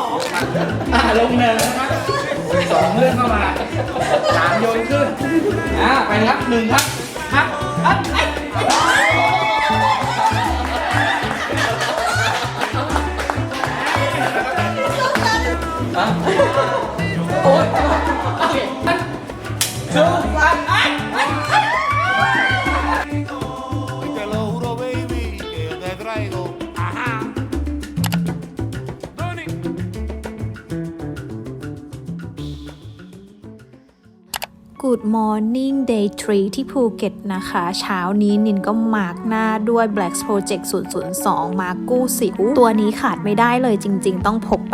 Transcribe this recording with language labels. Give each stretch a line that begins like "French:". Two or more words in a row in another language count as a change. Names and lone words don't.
Thai: ลงเนินนะครับ2เรื่องเข้ามา3โยนขึ้นไปครับ1ครับโอ้ยโอเค
Spanish: Te lo juro, baby, que yo te traigo. Ajá.
English: Good Morning Day 3
Thai: ที่ภูเก็ตนะคะเช้านี้นินก็มาร์กหน้าด้วย Black Project 002 มาร์กกู้สิวตัวนี้ขาดไม่ได้เลยจริงๆต้องพกไป